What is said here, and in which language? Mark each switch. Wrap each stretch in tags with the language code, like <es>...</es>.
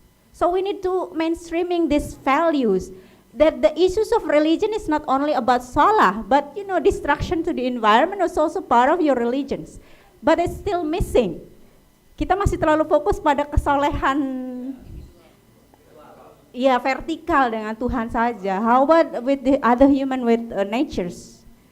<en>So we need to mainstreaming these values, that the issues of religion is not only about salah, but you know, destruction to the environment is also part of your religions. But it's still missing.</en> <id>Kita masih terlalu fokus pada kesolehan, ya vertikal dengan Tuhan saja.</id> <en>How about with the other human, with natures?</en>